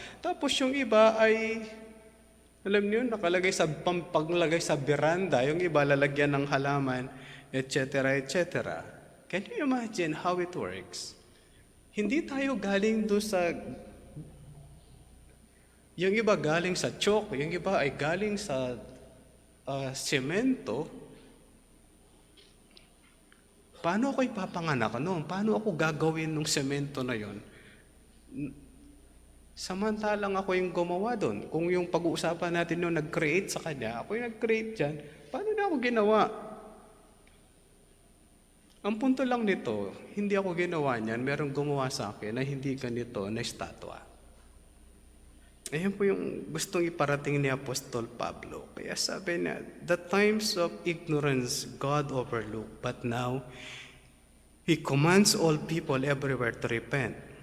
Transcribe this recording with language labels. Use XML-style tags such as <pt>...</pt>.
<tl>Tapos yung iba ay, alam niyo, nakalagay sa paglagay sa veranda, yung iba lalagyan ng halaman, etc., etc.</tl> <en>Can you imagine how it works?</en> <tl>Hindi tayo galing doon sa, yung iba galing sa chalk, yung iba ay galing sa semento. Paano ako ipapanganak noon? Paano ako gagawin ng semento na yon? Samantalang ako yung gumawa doon. Kung yung pag-uusapan natin noon, nag-create sa kanya, ako yung nag-create dyan, paano na ako ginawa? Ang punto lang nito, hindi ako ginawa niyan, merong gumawa sa akin na hindi ganito na estatwa. Ayan po yung gustong iparating ni Apostol Pablo. Kaya sabi niya,</tl> <en>the times of ignorance God overlooked, but now He commands all people everywhere to repent.</en>